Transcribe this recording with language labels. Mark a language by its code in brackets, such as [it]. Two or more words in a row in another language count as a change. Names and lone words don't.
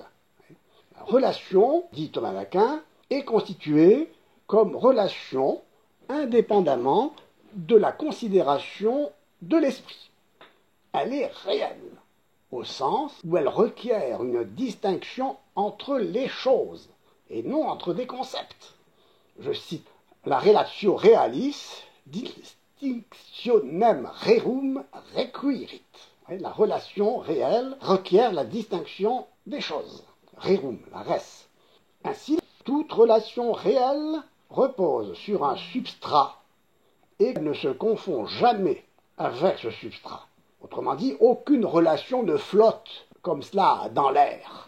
[fr] La relation, dit Thomas d'Aquin, est constituée comme relation indépendamment de la considération de l'esprit. Elle est réelle, au sens où elle requiert une distinction entre les choses, et non entre des concepts. Je cite, la [la] relatio realis distinctionem rerum requirit. [fr] La relation réelle requiert la distinction des choses. Rerum, la res. Ainsi, toute relation réelle repose sur un substrat et ne se confond jamais avec ce substrat. Autrement dit, aucune relation ne flotte comme cela dans l'air.